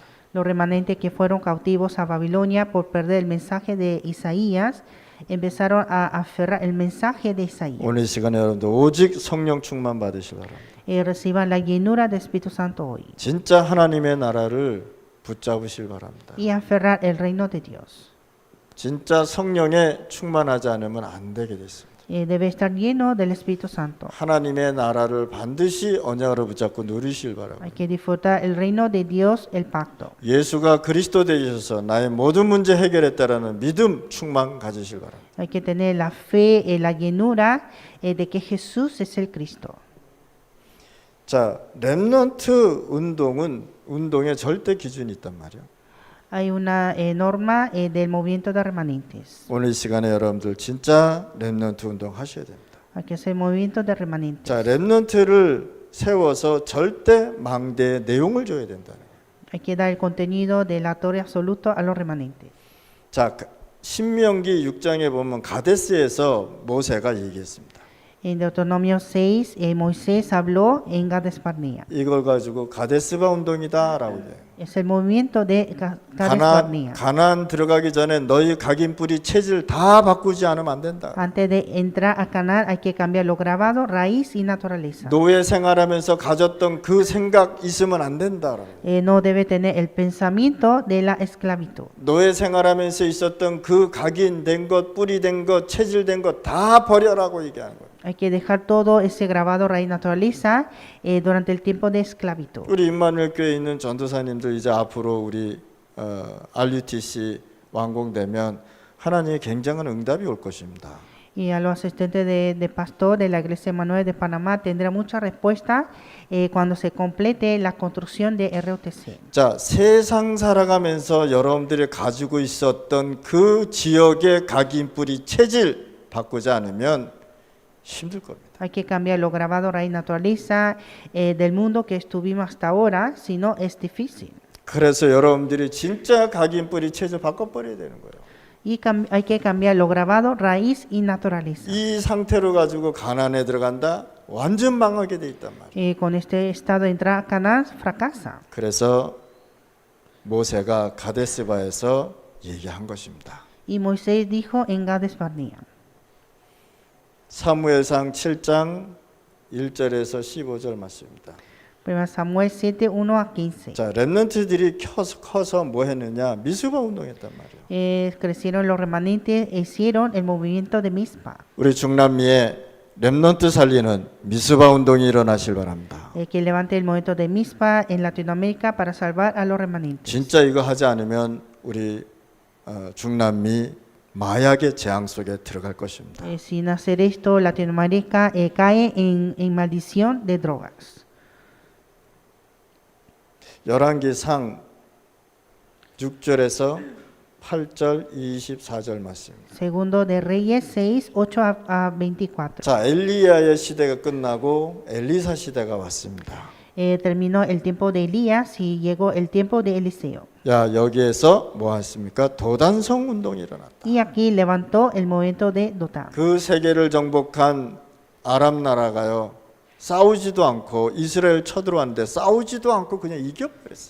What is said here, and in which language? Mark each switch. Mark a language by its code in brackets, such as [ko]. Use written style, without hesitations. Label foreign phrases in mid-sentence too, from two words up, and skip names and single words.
[es] Los remanentes que fueron cautivos a Babilonia por perder el mensaje de Isaías empezaron a aferrar el mensaje de Isaías. [ko] 오늘 시간에 여러분들 오직 성령 충만 받으시기 바랍니다. [es] Reciban la llenura del Espíritu Santo hoy [ko] 진짜 하나님의 나라를 붙잡으시기 바랍니다. [es] y aferrar el reino de Dios. [ko] 진짜 성령에 충만하지 않으면 안 되게 됐습니다. [es] Debe estar lleno del Espíritu Santo. [ko] 하나님의 나라를 반드시 언약으로 붙잡고 누리시길 바랍니다. [es] Hay que disfrutar el reino de Dios, el pacto. [ko] 예수가 그리스도 되셔서 나의 모든 문제 해결했다라는 믿음 충만 가지시길 바랍니다. [es] Hay que tener la fe, la llenura de que Jesús es el Cristo. [ko] 자, 렘넌트 운동의 절대 기준이 있단 말이에요. [es] Hay una norma del movimiento de remanentes. [ko] 오늘 이 시간에 여러분들 진짜 렘넌트 운동 하셔야 됩니다. [es] Hay que hacer movimiento de remanentes. [ko] 자, 렘넌트를 세워서 절대 망대의 내용을 줘야 된다는 거예요. [es] Hay que dar el contenido delatorio absoluto a los remanentes. [ko] 자, 신명기 6장에 보면 가데스에서 모세가 얘기했습니다. [es] En Deuteronomio 6, Moisés habló en Gades Barnea. [ko] 이걸 가지고 가데스바 운동이다라고 해요. [es] Es el movimiento de Gades Barnea. [ko] 가나안 들어가기 전에 너희 각인 뿌리 체질 다 바꾸지 않으면 안 된다. [es] Antes de entrar a Canaán hay que cambiar lo grabado, raíz y naturaleza. [ko] 노예 생활하면서 가졌던 그 생각 있으면 안 된다라고. [es] No debe tener el pensamiento de la esclavitud. [ko] 노예 생활하면서 있었던 그 각인된 것, 뿌리된 것, 체질된 것 다 버려라고 얘기하는 거예요. [es] Hay que dejar todo ese grabado, raíz, naturaleza durante el tiempo de esclavitud. [ko] 우리 임마누엘 교회에 있는 전도사님들 이제 앞으로 우리 RUTC 완공되면 하나님의 굉장한 응답이 올 것입니다. [es] Y a los asistentes de pastor de la Iglesia Manuel de Panamá tendrá mucha respuesta cuando se complete la construcción de RUTC. [ko] 자, 세상 살아가면서 여러분들이 가지고 있었던 그 지역의 각인 뿌리 체질 바꾸지 않으면 힘들 겁니다. [es] Hay que cambiar lo grabado, raíz, naturaleza del mundo que estuvimos hasta ahora, si no es difícil. [ko] 그래서 여러분들이 진짜 각인 뿌리 체질 바꿔버려야 되는 거예요. [es] Y hay que cambiar lo grabado, raíz y naturaleza. [ko] 이 상태로 가지고 가나안에 들어간다 완전 망하게 돼 있단 말이에요. [es] Con este estado de entrar a Canaán fracasa. [ko] 그래서 모세가 가데스바에서 얘기한 것입니다. [es] Y Moisés dijo en Gades Barnea. [ko] 사무엘상 7장 1절에서 15절 말씀입니다. [es] Primera Samuel 7, 1 a 15. [ko] 자, 렘넌트들이 커서 뭐 했느냐? 미스바 운동했단 말이에요. [es] Crecieron los remanentes e hicieron el movimiento de Mizpa. [ko] 우리 중남미에 렘넌트 살리는 미스바 운동이 일어나실 바랍니다. [es] Que levante el movimiento de Mizpa en Latinoamérica para salvar a los remanentes. [ko] 진짜 이거 하지 않으면 우리 중남미 마약의 재앙 속에 들어갈 것입니다. [es] Sin hacer esto, Latinoamérica cae en maldición de drogas. [ko] 열왕기상 6절에서 8절 24절 말씀입니다. [es] Segundo de Reyes 6, 8 a 24. [ko] 자, 엘리야의 시대가 끝나고 엘리사 시대가 왔습니다. [es] terminó el tiempo de Elías y llegó el tiempo de Eliseo. [ko] 야, 여기에서 뭐 했습니까? 도단성 운동이 일어났다. [es] Y aquí levantó el movimiento de Dotán. [ko] 그 세계를 정복한 아람 나라가요, 싸우지도 않고 이스라엘 쳐들어왔는데 싸우지도 않고 그냥 이겨버렸어요.